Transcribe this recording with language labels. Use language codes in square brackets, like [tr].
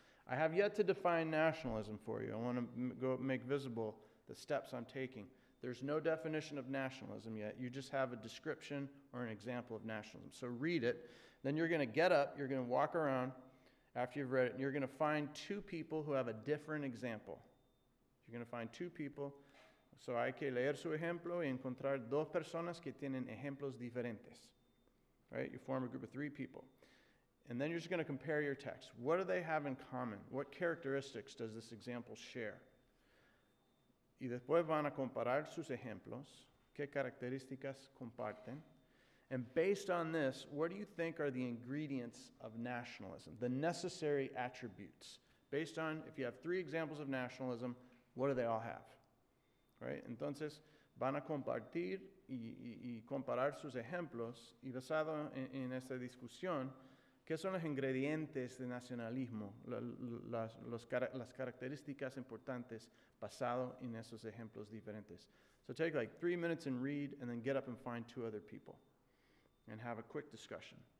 [en] I have yet to define nationalism for you. I want to go make visible the steps I'm taking. There's no definition of nationalism yet. You just have a description or an example of nationalism. So read it. Then you're going to get up, you're going to walk around after you've read it, and you're going to find two people who have a different example. You're going to find two people. [es] So hay que leer su ejemplo y encontrar dos personas que tienen ejemplos diferentes. [en] Right? You form a group of 3 people. And then you're just going to compare your text. What do they have in common? What characteristics does this example share? [es] Y después van a comparar sus ejemplos. ¿Qué características comparten? [en] And based on this, what do you think are the ingredients of nationalism? The necessary attributes. Based on, if you have 3 examples of nationalism, what do they all have? Right? [es] Entonces, van a compartir y comparar sus ejemplos y basado en esta discusión, ¿qué son los ingredientes de nacionalismo? Las características importantes basado en esos ejemplos diferentes. [en] So take like 3 minutes and read, and then get up and find 2 other people and have a quick discussion.